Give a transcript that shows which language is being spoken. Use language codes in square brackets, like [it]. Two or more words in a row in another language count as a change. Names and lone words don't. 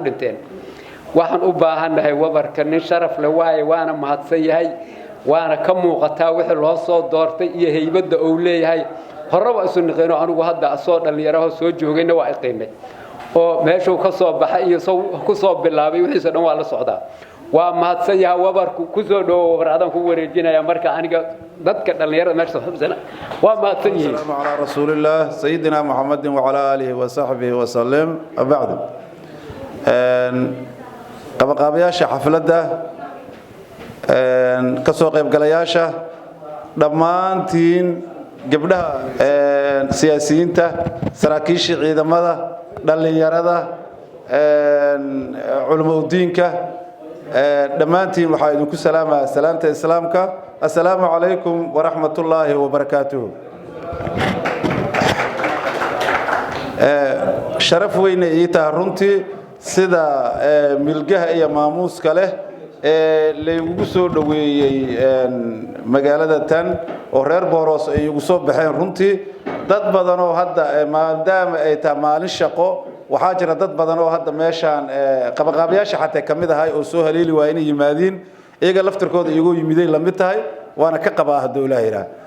[so] dhinteen waxaan u baahanahay wabarka nin sharaf leh waana mahadsan yahay waana ka muuqataa wixii loo soo doortay iyo heybada uu leeyahay horaba isu naqeeno anigu hadda soo dhalinyaro soo joogayna waa qiimay oo meeshu ka soo baxay iyo ku soo bilaabay wixii dhan waa la socdaa waa mahadsan yahay wabarku ku soo dhawo waraadan ku wareejinaya marka aniga dadka dhalinyarada meesha xubsana waa mahadsan yihiin [ar] سلام على رسول الله سيدنا محمد وعلى آله وصحبه وسلم abad [so] qabaqabayaasha xafladda ka soo qayb galayaasha dhamaantiin gabdhaha siyaasiyiinta saraakiisha ciidamada dhalinyarada culimo diinka dhamaantiin waxa idinku salaamaa salaanta islaamka [ar] السلام عليكم ورحمة الله وبركاته [so] sharaf weyn ay tahay runtii sida milgaha iyo maamuuska leh leeyahay soo dhaweeyay magaalada tan oo reer Boros ay ugu soo baxeen runtii dad badan oo hadda maadaama ay tahay maalin shaqo waxa jira dad badan oo hadda meeshan qabaqabayaasha xataa kamid ahay oo soo haleeli waa inay yimaadeen iyaga laftirkooda iyagu yimideen la mid tahay waana ka qabaa dawladda